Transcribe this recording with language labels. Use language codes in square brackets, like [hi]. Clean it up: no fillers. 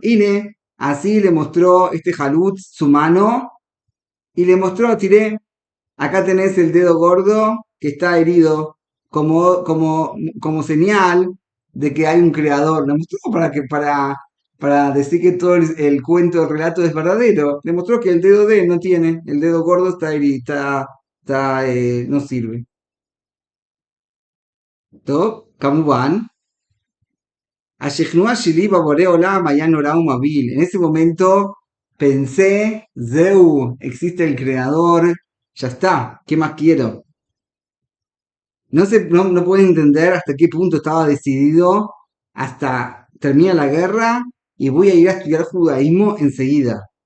[es] Ine, así le mostró este Halut su mano y le mostró, tiré, acá tenés el dedo gordo que está herido, como señal de que hay un creador. Le mostró para decir que todo el cuento, el relato es verdadero. Le mostró que el dedo de él no tiene, el dedo gordo está herido, no sirve. [he] טוב, כמובן, השכנוע שלי בבורא עולם היה נורא ומבהיל. [es] En ese momento pensé, Zeu, existe el creador, ya está, ¿qué más quiero? No puedo entender hasta qué punto estaba decidido, hasta termina la guerra y voy a ir a estudiar judaísmo enseguida.